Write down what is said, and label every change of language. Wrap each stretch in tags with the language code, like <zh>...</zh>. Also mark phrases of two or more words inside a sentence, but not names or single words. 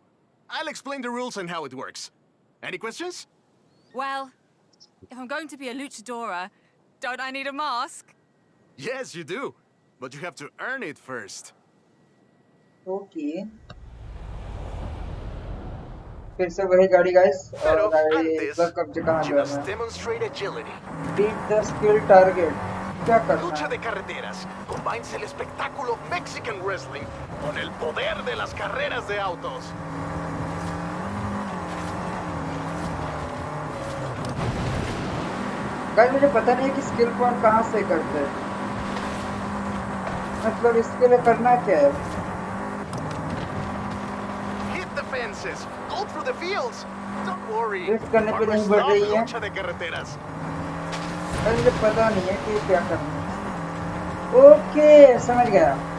<en>I'll explain the rules and how it works. Any questions? Well, if I'm going to be a luchadora, don't I need a mask? Yes, you do. But you have to earn it first. ओके,</en> <hi>फिर से वही गाड़ी गाइस।</hi> <es>Pero</es> <hi>और आई</hi> <es>antes,</es> <hi>वर्क अब कहाँ</hi> <en>you</en> <hi>जाना</hi> <en>must</en> <hi>है?</hi> <en>demonstrate agility. beat the skill target.</en> <hi>क्या करना</hi> <es>Lucha</es> <hi>है?</hi> <es>de carreteras combines el espectáculo</es> <en>Mexican wrestling</en> <es>con el poder de las carreras de autos.</es> <hi>गाइस मुझे पता नहीं है कि</hi> <en>skill point</en> <hi>कहाँ से करते हैं, मतलब इसके लिए करना क्या है?</hi> <en>Hit the fences, go through the fields. Don't worry.</en> <hi>Drift करने पे</hi> <en>Farmers</en> <hi>नहीं बढ़</hi> <en>love</en> <hi>रही है।</hi> <es>lucha de carreteras.</es> <hi>गाइस मुझे पता नहीं है कि क्या करना है। ओके, समझ गया।</hi>